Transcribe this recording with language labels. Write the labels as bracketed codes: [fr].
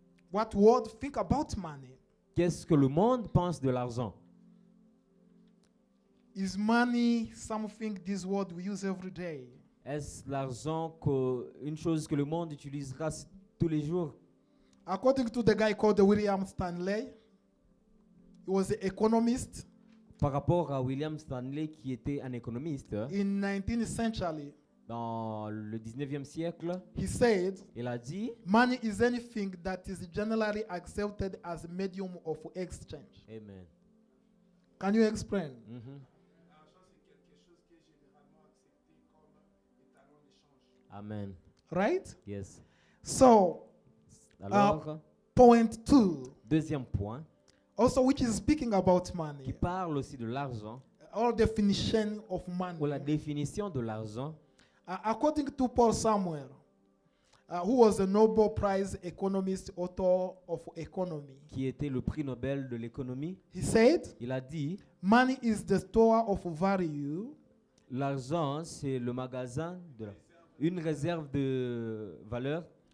[en] What world think about money? [fr] Qu'est-ce que le monde pense de l'argent? [en] Is money something this world we use every day? [fr] Est-ce l'argent une chose que le monde utilisera tous les jours? [en] According to the guy called William Stanley, he was an economist [fr] Par rapport à William Stanley, qui était un économiste [en] in 19th century. [fr] dans le 19e siècle, [en] He said, [fr] il a dit, [en] money is anything that is generally accepted as a medium of exchange. Amen. Can you explain? Mhm. Amen. Right? Yes. So, [fr] Alors, [en] point 2, [fr] deuxième point, [en] also which is speaking about [fr] qui [en] money, [fr] parle aussi de l'argent, [en] or definition of [fr] ou la [en] money. [fr] définition de l'argent, [en] According to Paul Samuel, who was a Nobel Prize economist, author of economy, [fr] qui était le prix Nobel de l'économie, [en] he said, [fr] il a dit, [en] money is the store of value [fr] l'argent, c'est le magasin, une réserve de valeur,